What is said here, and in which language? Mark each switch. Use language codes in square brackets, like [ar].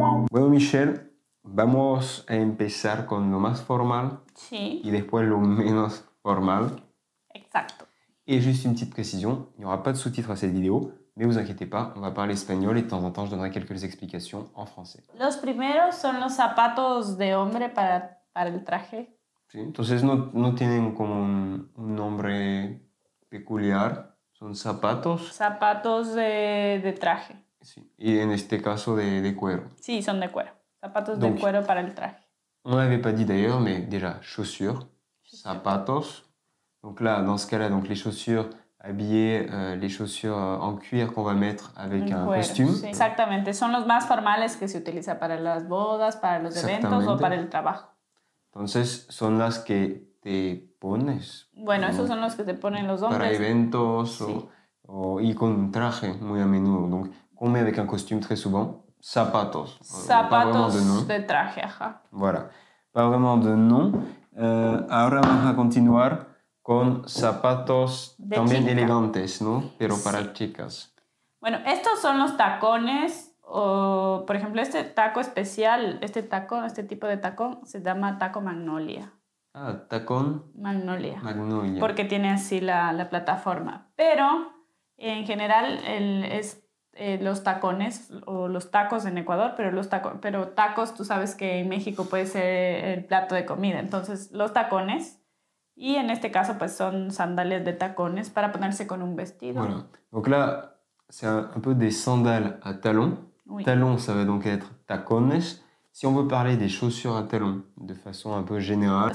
[es] Bueno, Michel, vamos a empezar con lo más formal. Sí. Y después lo menos formal. Exacto. [fr] Et juste une petite précision, il n'y aura pas de sous-titres à cette vidéo, mais vous inquiétez pas, on va parler espagnol et de temps en temps je donnerai quelques explications en français. [es] Los primeros son los zapatos de hombre para el traje. ¿Sí? Entonces no tienen como un nombre peculiar, son zapatos. Zapatos de traje. Sí. Y en este caso de cuero. Sí, son de cuero. Zapatos de cuero para el traje. [fr] On ne l'avait pas dit d'ailleurs, mais déjà, chaussures, zapatos. Donc là, dans ce cas-là, donc les chaussures habillées, les chaussures en cuir qu'on va mettre avec un costume. [es] Sí. Exactamente, son los más formales que se utiliza para las bodas, para los eventos o para el trabajo. Entonces, son las que te pones. Bueno, esos son los que te ponen los hombres. Para eventos sí. y con un traje muy a menudo. [fr] Donc, qu'on met avec un costume très souvent. [es] Zapatos. Zapatos de traje, ajá. [fr] Voilà. Pas vraiment de nom. [es] Ahora vamos a continuar con zapatos de también chica. Elegantes, ¿no? Pero para chicas. Bueno, estos son los tacones. O, por ejemplo, este taco especial, este tipo de tacón se llama taco magnolia. Ah, tacón. Magnolia. Magnolia. Porque tiene así la plataforma. Pero en general los tacones o los tacos en Ecuador, pero tacos, tú sabes que en México puede ser el plato de comida. Entonces, los tacones, y en este caso pues son sandalias de tacones para ponerse con un vestido. [fr] Voilà. Donc là, c'est un peu des sandales à talons. Oui. Talons, ça va donc être tacones. Si on veut parler des chaussures à talons de façon un peu générale.